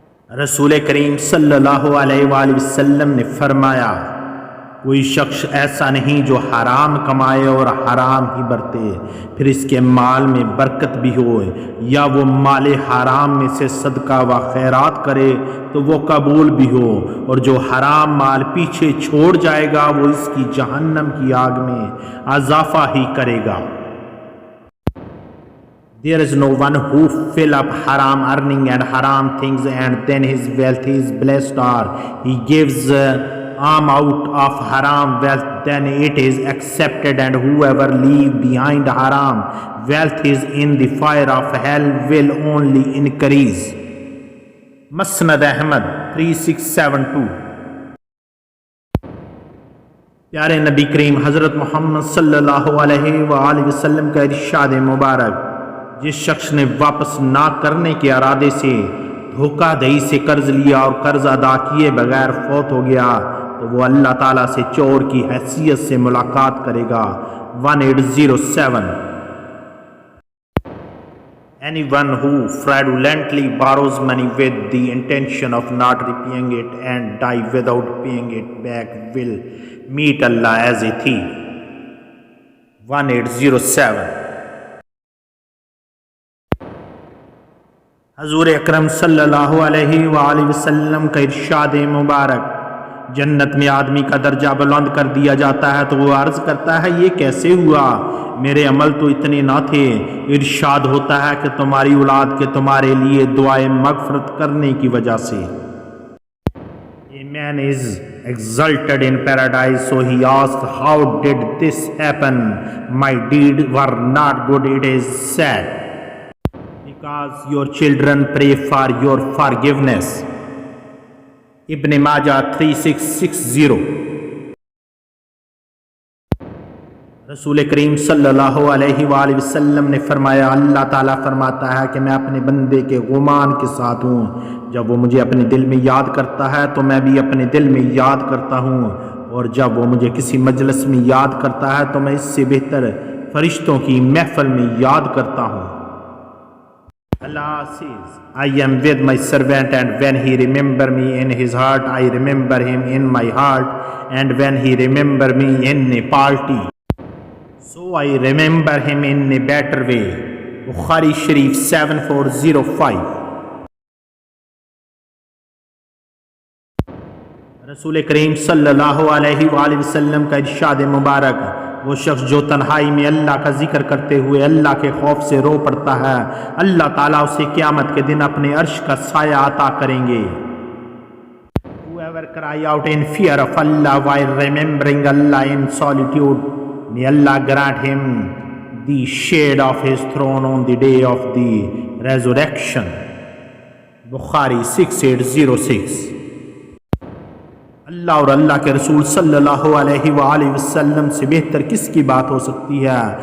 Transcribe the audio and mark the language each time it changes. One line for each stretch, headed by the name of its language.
Urdu: رسول کریم صلی اللہ علیہ وآلہ وسلم نے فرمایا، کوئی شخص ایسا نہیں جو حرام کمائے اور حرام ہی برتے، پھر اس کے مال میں برکت بھی ہو، یا وہ مال حرام میں سے صدقہ و خیرات کرے تو وہ قبول بھی ہو، اور جو حرام مال پیچھے چھوڑ جائے گا وہ اس کی جہنم کی آگ میں اضافہ ہی کرے گا.
English: There is no one who fill up haram earning and haram things and then his wealth is blessed, or he gives out of haram wealth, then it is accepted, and whoever leave behind haram wealth is in the fire of hell will only increase.
Urdu: مسند احمد 3672. پیارے نبی کریم حضرت محمد صلی اللہ علیہ وآلہ وسلم کا ارشاد مبارک، جس شخص نے واپس نہ کرنے کے ارادے سے دھوکہ دہی سے قرض لیا اور قرض ادا کیے بغیر فوت ہو گیا تو وہ اللہ تعالیٰ سے چور کی حیثیت سے ملاقات کرے گا. 1807.
English: Anyone who fraudulently borrows money with the intention of not repaying it and die without paying it back will meet Allah as a thief. 1807.
Urdu: حضور اکرم صلی اللہ علیہ وآلہ وسلم کا ارشاد مبارک، جنت میں آدمی کا درجہ بلند کر دیا جاتا ہے تو وہ عرض کرتا ہے یہ کیسے ہوا، میرے عمل تو اتنے نہ تھے. ارشاد ہوتا ہے کہ تمہاری اولاد کے تمہارے لیے دعائے مغفرت کرنے کی وجہ سے.
English: A man is exalted in paradise, so he asked, how did this happen? My deeds were not good, it is said, because your children pray for your forgiveness.
Urdu: ابن ماجہ 3660. رسول کریم صلی اللہ علیہ وآلہ وسلم نے فرمایا، اللہ تعالیٰ فرماتا ہے کہ میں اپنے بندے کے غمان کے ساتھ ہوں، جب وہ مجھے اپنے دل میں یاد کرتا ہے تو میں بھی اپنے دل میں یاد کرتا ہوں، اور جب وہ مجھے کسی مجلس میں یاد کرتا ہے تو میں اس سے بہتر فرشتوں کی محفل میں یاد کرتا ہوں.
English: Allah says, I am with my servant, and when he remember me in his heart, I remember him in my heart, and when he remember me in a party, so I remember him in a better way. Bukhari Sharif 7405.
Urdu: رسول کریم صلی اللہ علیہ وآلہ وسلم کا ارشاد مبارک، وہ شخص جو تنہائی میں اللہ کا ذکر کرتے ہوئے اللہ کے خوف سے رو پڑتا ہے، اللہ تعالیٰ اسے قیامت کے دن اپنے عرش کا سایہ عطا کریں گے.
English: Whoever cry out in fear of Allah while remembering Allah in solitude, may Allah grant him the shade of his throne on the day of the resurrection. Bukhari 6806.
Urdu: اللہ اور اللہ کے رسول صلی اللہ علیہ وآلہ وسلم سے بہتر کس کی بات ہو سکتی ہے.